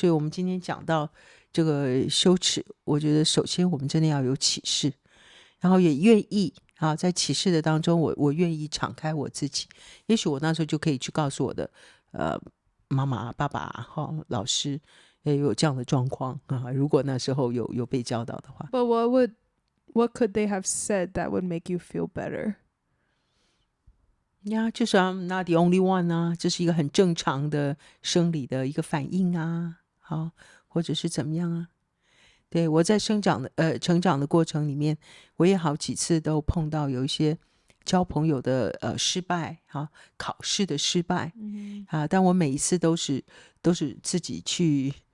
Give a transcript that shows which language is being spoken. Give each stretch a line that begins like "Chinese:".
Chinese: 所以我们今天讲到这个羞耻，我觉得首先我们真的要有启示，然后也愿意在启示的当中，我愿意敞开我自己。也许我那时候就可以去告诉我的妈妈、爸爸、老师。也有这样的状况如果那时候有被教导的话。
English: But what could they have said that would make you feel better?
Chinese: 就是
English: I'm not the only one
Chinese: 这是一个很正常的生理的一个反应或者是怎么样对，我在成长的过程里面，我也好几次都碰到有一些交朋友的失败考试的失败但我每一次都是自己去